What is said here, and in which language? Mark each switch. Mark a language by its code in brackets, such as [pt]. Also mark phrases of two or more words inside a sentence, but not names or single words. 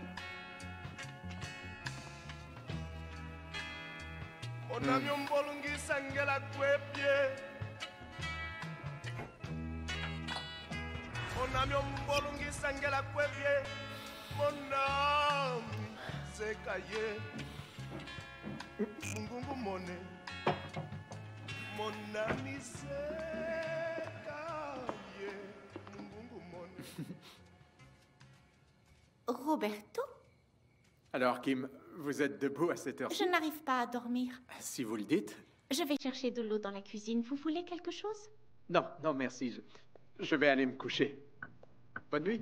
[fr] Monamyo mbolungisa ngela kwepye Monamyo mbolungisa ngela kwepye Monami sekaye Mungungu mone Monami sekaye Mungungu mone Roberto? Alors, Kim, vous êtes debout à cette heure-ci? Je n'arrive pas à dormir. Si vous le dites. Je vais chercher de l'eau dans la cuisine. Vous voulez quelque chose? Non, non, merci. Je vais aller me coucher. Bonne nuit.